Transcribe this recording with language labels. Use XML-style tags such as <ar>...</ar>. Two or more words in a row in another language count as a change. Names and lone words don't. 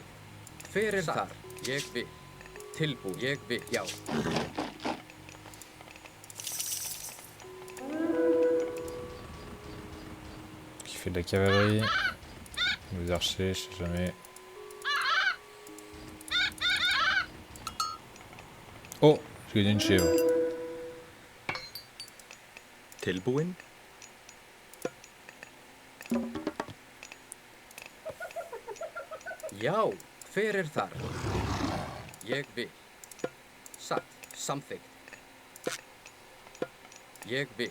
<is>Hver er þar? Ég vil. Tilbúin. Ég vil. Já.</is> <fr>Qui fait de la cavalerie. Des archers, je sais jamais. Oh, j'ai gagné une chèvre. Tilbúin. Já.</fr> <is>Hver er þar? Ég vil. Satt. Samþykkt. Ég vil.</is>